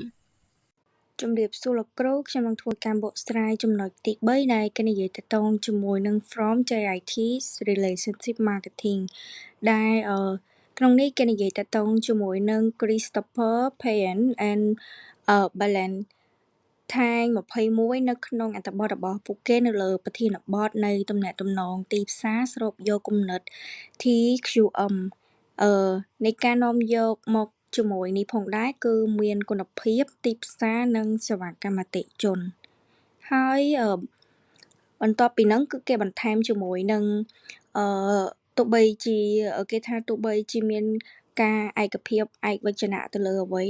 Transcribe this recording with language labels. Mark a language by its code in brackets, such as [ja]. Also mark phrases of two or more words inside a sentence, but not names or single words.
[km] ជំរាបសួរលោកគ្រូខ្ញុំនឹងធ្វើការបកស្រាយចំណុចទី3ដែលគេនិយាយទាក់ទងជាមួយនឹង [en] from JIT relationship marketing [km] ដែលក្នុងនេះគេនិយាយទាក់ទងជាមួយនឹង Christopher Payne and Valentine 21នៅក្នុងអត្ថបទរបស់ពួកគេនៅលើប្រធានបទនៃទំនាក់ទំនងទីផ្សារស្រូបយកគំនិត TQM នៃការនាំយកមកជាមួយនេះផងដែរគឺមានគុណភាពទីផ្សារនិងសេវាកម្មអតិថិជនហើយបន្ទាប់ពីហ្នឹងគឺគេបន្ថែមជាមួយនឹងទោះបីជាមានការឯកភាពឯកវចនៈទៅលើអ្វី